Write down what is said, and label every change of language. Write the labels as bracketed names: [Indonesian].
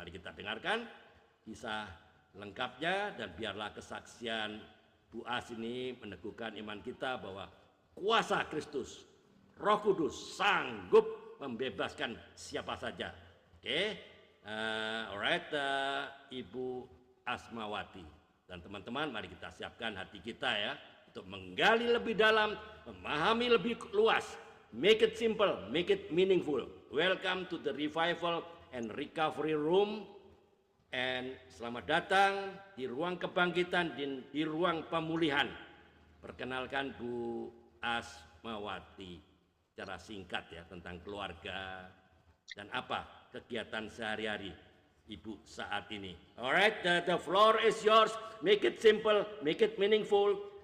[Indonesian] Mari kita dengarkan kisah lengkapnya, dan biarlah kesaksian Bu As ini meneguhkan iman kita bahwa kuasa Kristus, Roh Kudus sanggup membebaskan siapa saja. Oke, alright, Ibu Asmawati dan teman-teman, mari kita siapkan hati kita ya, untuk menggali lebih dalam, memahami lebih luas. [English] Make it simple, make it meaningful. Welcome to the Revival and Recovery Room. [Indonesian] And selamat datang di ruang kebangkitan, di ruang pemulihan. Perkenalkan Bu Asmawati secara singkat ya, tentang keluarga dan apa kegiatan sehari-hari Ibu saat ini. [English] Alright, the floor is yours. Make it simple, make it meaningful.